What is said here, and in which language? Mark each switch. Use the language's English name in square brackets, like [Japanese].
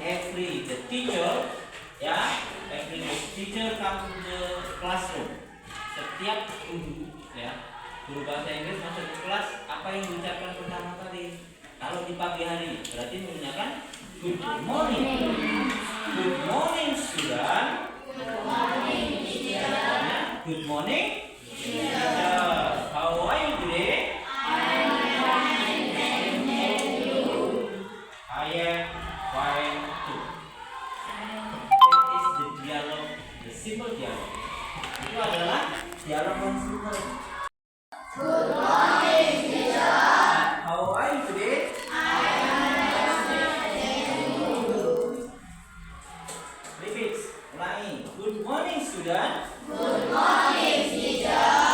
[English] Every the teacher, ya, every the teacher come to the classroom. [Indonesian] Setiap guru, ya, guru bahasa Inggris masuk ke kelas, apa yang diucapkan pertama kali? Kalau di pagi hari berarti menggunakan good morning. [English] Good morning, student. Good morning, teacher. Good morning, teacher. How are you today? I am fine too. That is the dialogue, the simple dialogue. [Indonesian] Itu adalah dialog yang simple. [English] Good morning, teacher. How are you today? Repeat, [Indonesian] ulangi. [English] Good morning, student. Good morning, teacher.